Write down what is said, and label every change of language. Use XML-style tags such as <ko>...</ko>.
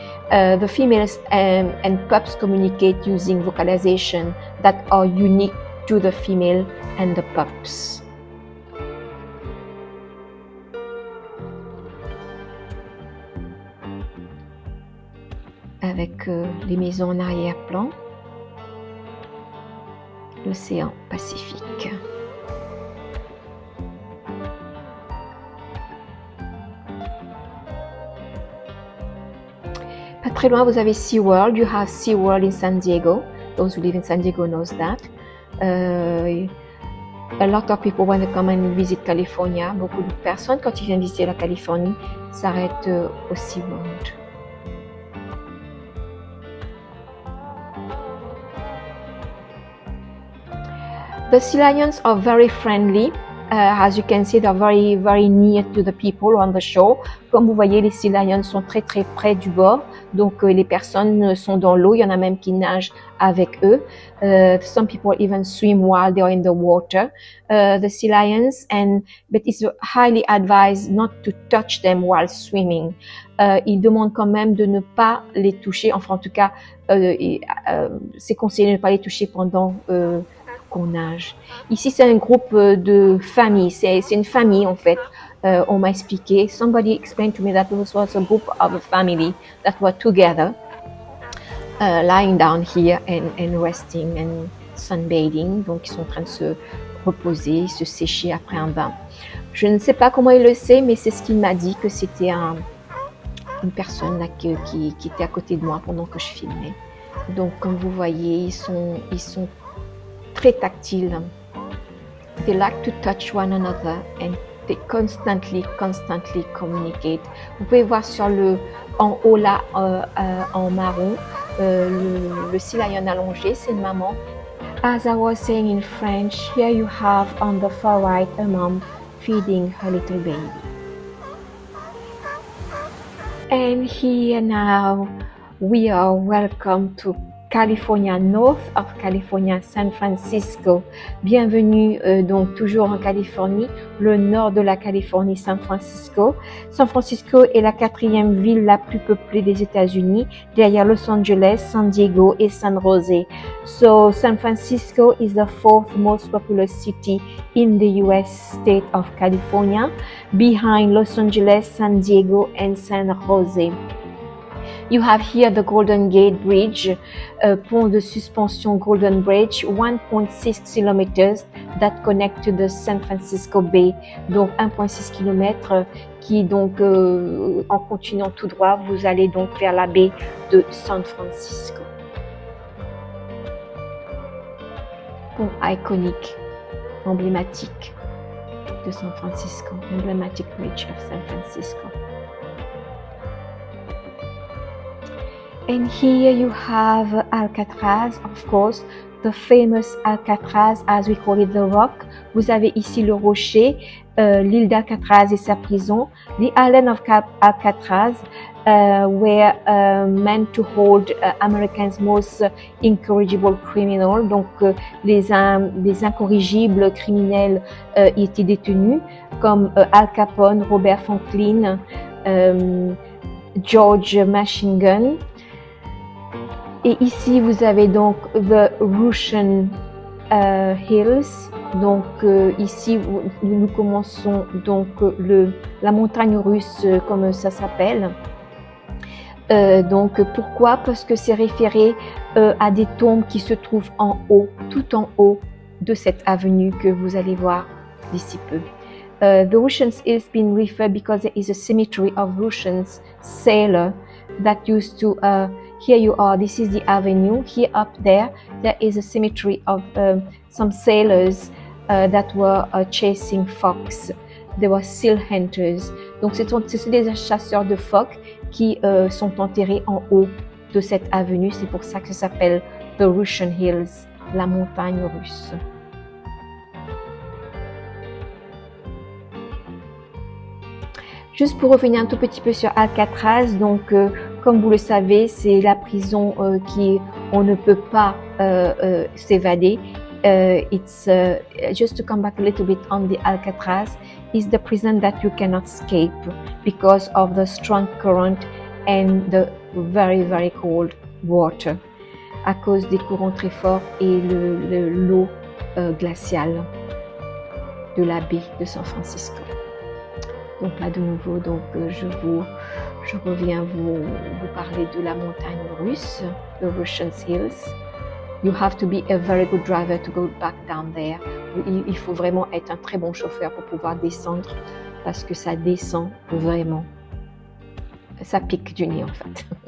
<en>The females and pups communicate using vocalization that are unique to the female and the pups.</en> <fr>Avec les maisons en arrière-plan, l'océan Pacifique. Pas très loin, vous avez SeaWorld.</fr> <en>You have SeaWorld in San Diego. Those who live in San Diego knows that. A lot of people when they come and visit California,</en> <fr>beaucoup de personnes quand ils viennent visiter la Californie s'arrêtent au SeaWorld.</fr> <en>The sea lions are very friendly. As you can see, they're very near to the people on the shore.</en> <fr>Comme vous voyez, les sea lions sont très près du bord. Donc, les personnes sont dans l'eau. Il y en a même qui nagent avec eux.</fr> <en>Some people even swim while they are in the water. The sea lions, but it's highly advised not to touch them while swimming.</en> <fr>Ils demandent quand même de ne pas les toucher. Enfin, en tout cas, c'est conseillé de ne pas les toucher pendant qu'on nage. Ici, c'est un groupe de famille. C'est une famille, en fait. On m'a expliqué.</fr> <en>Somebody explained to me that this was a group of a family that were together, lying down here and resting and sunbathing.</en> <fr>Donc, ils sont en train de se reposer, se sécher après un bain. Je ne sais pas comment il le sait, mais c'est ce qu'il m'a dit, que c'était une personne là, qui était à côté de moi pendant que je filmais. Donc, comme vous voyez, ils sont très tactiles</fr> <en>They like to touch one another and they constantly communicate.</en> <fr>Vous pouvez voir sur en haut là, en marron, le Sea Lion allongé, c'est une maman.</fr> <en>As I was saying in French, here you have on the far right a mom feeding her little baby. And here now we are welcome to California, north of California, San Francisco.</en> <fr>Bienvenue donc toujours en Californie, le nord de la Californie, San Francisco. San Francisco est la 4e ville la plus peuplée des États-Unis, derrière Los Angeles, San Diego et San Jose.</fr> <en>So San Francisco is the 4th most populous city in the US state of California, behind Los Angeles, San Diego and San Jose. You have here the Golden Gate Bridge,</en> <fr>pont de suspension Golden Bridge,</fr> <en>1.6 kilometers that connect to the San Francisco Bay.</en> <fr>Donc 1.6 km qui donc en continuant tout droit, vous allez donc vers la baie de San Francisco. Pont iconique, emblématique de San Francisco,</fr> <en>emblematic bridge of San Francisco. And here you have Alcatraz, of course, the famous Alcatraz, as we call it, the rock.</en> <fr>Vous avez ici le rocher, l'île d'Alcatraz et sa prison.</fr> <en>The island of Alcatraz were meant to hold America's most incorrigible criminal.</en> <fr>Donc, les incorrigibles criminels y étaient détenus, comme Al Capone, Robert Franklin, George Machine Gun. Et ici, vous avez donc the Russian Hills. Donc ici, nous commençons donc la montagne russe, comme ça s'appelle. Donc pourquoi? Parce que c'est référé à des tombes qui se trouvent en haut, tout en haut de cette avenue que vous allez voir d'ici peu.</fr> <en>The Russian Hills been referred because there is a cemetery of Russian sailor that used to here you are, this is the avenue. Here up there is a cemetery of some sailors that were chasing fox. They were seal hunters.</en> <fr>Donc ce sont des chasseurs de phoques qui sont enterrés en haut de cette avenue. C'est pour ça que ça s'appelle The Russian Hills, la montagne russe. Juste pour revenir un tout petit peu sur Alcatraz, donc comme vous le savez, c'est la prison on ne peut pas s'évader.</fr> <en>It's just to come back a little bit on the Alcatraz, is the prison that you cannot escape because of the strong current and the very very cold water,</en> <fr>à cause des courants très forts et l'eau glaciale de la baie de San Francisco. Donc là de nouveau, donc je reviens vous parler de la montagne russe, the Russian Hills.</fr> <en>You have to be a very good driver to go back down there.</en> <fr>Il faut vraiment être un très bon chauffeur pour pouvoir descendre parce que ça descend vraiment. Ça pique du nez en fait.</fr>